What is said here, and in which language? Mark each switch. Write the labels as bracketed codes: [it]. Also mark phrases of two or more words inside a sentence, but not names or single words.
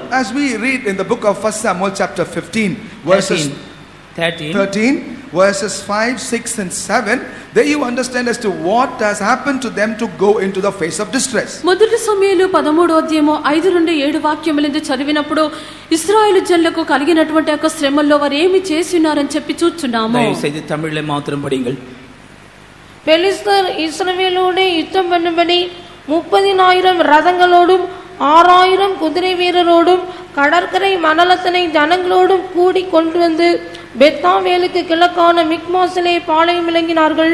[en] As we read in the book of 1 Samuel chapter 15 verses 13 verses 5, 6 and 7, there you understand as to what has happened to them to go into the phase of distress. [te] మొదటి సమూయేలు 13వ అధ్యాయము 5 నుండి 7 వాక్యములను చదివినప్పుడు ఇశ్రాయేలు జనులకు కలిగినటువంటి ఒక శ్రమల్లో వారు ఏమి చేస్తున్నారని చెప్పి చూస్తున్నాము. దయచేసి తమిళలో మాత్రం படிங்கள். [ta] பெலிஸ்தர் இஸ்ரவேலோடு யுத்தம் பண்ணும்படி 30,000 ரதங்களோடும் 6,000 குதிரை வீரரோடும் கடற்கரை மணலத்தனை ஜனங்களோடும் கூடி கொண்டு வந்து பெத்தாவேலுக்கு கிழக்கான மிக்மாசிலே பாளையம் விளங்கினார்கள்.